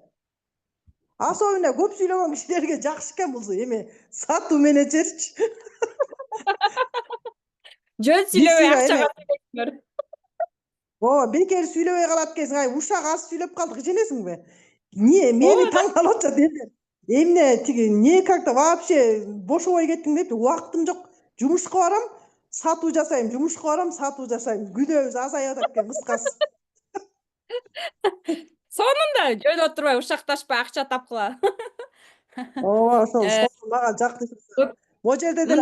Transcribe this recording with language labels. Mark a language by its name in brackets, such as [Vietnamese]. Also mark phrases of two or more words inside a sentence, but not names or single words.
[Kyrgyz] Особенно көп сүйлөгөн кишилерге жакшы экен бул эми сатуу менеджерчи. Жөн сүйлөбөй акчага төлөйсүңөр. Ооба, бекер сүйлөбөй калат экенсиң, ушак аз сүйлөп калдык ишенесиңби? Мени таң калып атат эми. Эмне тиги [Russian] не как-то вообще [Kyrgyz] бошобой кеттиң деп, убактым жок. Жумушка барам, сатуу жасайм, жумушка барам, сатуу жасайм. Күнөөбүз азайып атат экен, кыскасы. Сонун да, жөн отурбай ушакташпай акча тапкыла. Ооба, ошол мага жакты. Могу жерде деле